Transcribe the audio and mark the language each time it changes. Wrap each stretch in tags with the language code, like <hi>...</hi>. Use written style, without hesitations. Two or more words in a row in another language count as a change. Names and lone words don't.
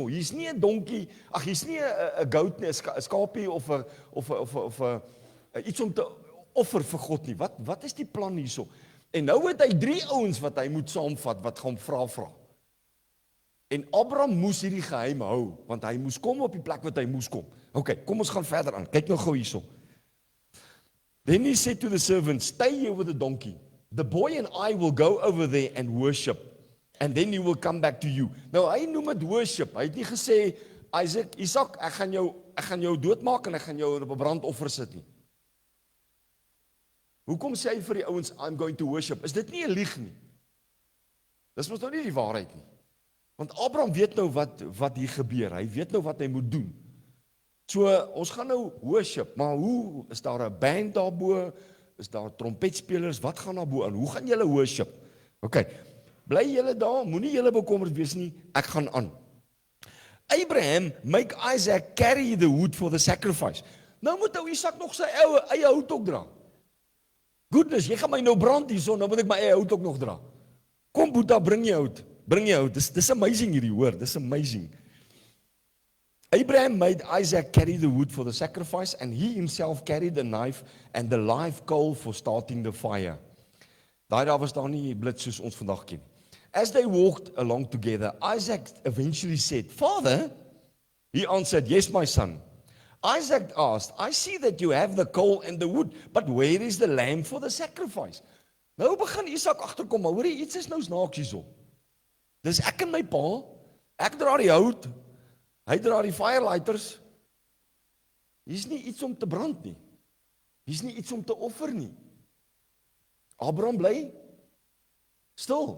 <af>Hier's nie 'n donkie, hier's nie 'n goat nie, 'n skaapie of 'n iets om te offer vir God nie. Wat is die plan hierso? En nou het hy 3 ouens wat hy moet saamvat, wat gaan vra. En Abraham moes hierdie geheim hou, want hy moes kom op die plek wat hy moes kom. Okay, kom ons gaan verder aan. Kyk nou gou hierso.</af> <en>Then he said to the servants, stay here with the donkey. The boy and I will go over there and worship. And then he will come back to you.</en> <af>Nou, hy noem het worship. Hy het nie gesê, Isak, ek gaan jou doodmaak en ek gaan jou op 'n brandoffer sit nie. Hoekom sê hy vir die ouens,</af> <en>I'm going to worship?</en> <af>Is dit nie 'n lieg nie? Dis mos nou nie die waarheid nie. Want Abraham weet nou wat hier gebeur. Hy weet nou wat hy moet doen. So, ons gaan nou worship, maar hoe? Is daar 'n band daarbo? Is daar trompetspelers? Wat gaan daarbo aan? Hoe gaan julle worship? Okay, bly julle daar, moenie julle bekommerd wees nie, ek gaan aan.</af> <en>Abraham, make Isaac carry the wood for the sacrifice.</en> <af>Nou moet ou Isak nog sy eie hout ook dra. Goodness, jy gaan my nou brand hierso, nou moet ek my eie hout ook nog dra. Kom Boeta, bring jy hout. Dis amazing hierdie, hoor, dis amazing.</af> <en>Abraham made Isaac carry the wood for the sacrifice, and he himself carried the knife and the live coal for starting the fire.</en> <af>Daar was daar nie blits soos ons vandag ken.</af> <en>As they walked along together, Isaac eventually said, Father, he answered, yes, my son. Isaac asked, I see that you have the coal and the wood, but where is the lamb for the sacrifice?</en> <af>Nou begin Isak agterkom, maar hoorie, iets is nou snaaks hierso. Dis ek en my pa, ek dra die hout, hy dra die firelighters. Hier's nie iets om te brand nie. Hier's nie iets om te offer nie. Abraham bly stil.</af>